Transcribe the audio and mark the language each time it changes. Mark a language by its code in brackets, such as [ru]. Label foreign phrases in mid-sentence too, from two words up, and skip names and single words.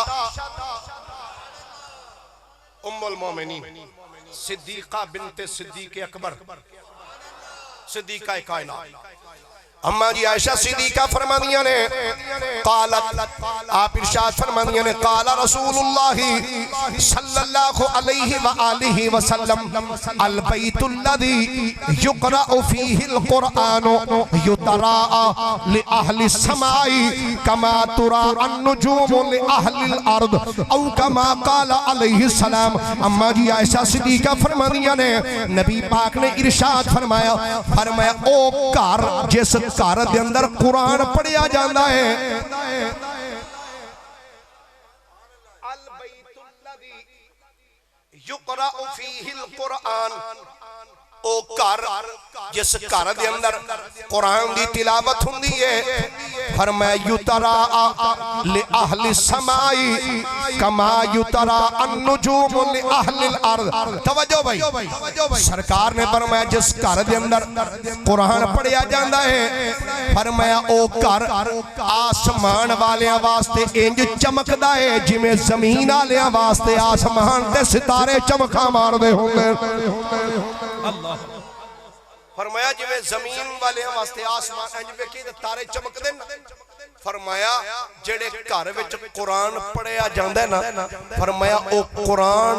[pa] ام المومنین صدیقہ بنت صدیق اکبر صدیقہ کائنات اماں جی عائشہ صدیقہ فرمانیاں نے قالت آپ ارشاد فرمانیاں نے [ar] قال رسول الله صلى الله عليه وآله وسلم البيت الذي يقرأ فيه القرآن يتراءى لأهل السماء كما ترى النجوم لأهل الأرض أو كما قال عليه السلام [pa] اماں جی عائشہ صدیقہ فرمانیاں نے نبی پاک نے ارشاد فرمایا فرمایا او گھر جس گھر دے اندر قرآن پڑھیا جاتا ہے [ar] البيت الذي يقرأ فيه القرآن [pa] او گھر جس گھر دے اندر قرآن دی تلاوت ہندی ہے فرمایا [ar] يتراءى لأهل السماء كما يتراءى النجوم لأهل الأرض [pa] توجہ بھائی سرکار نے فرمایا جس گھر دے اندر قرآن پڑھیا جاتا ہے فرمایا او گھر آسمان والیاں واسطے انج چمکدا ہے جیویں زمین والیاں واسطے آسمان تے ستارے چمکاں ماردے ہوندے اللہ فرمایا جیویں زمین والے واسطے آسمان انج ویکھی تے تارے چمکدے نے فرمایا جیہڑے گھر وچ قرآن پڑھیا جاندا ہے نا فرمایا او قرآن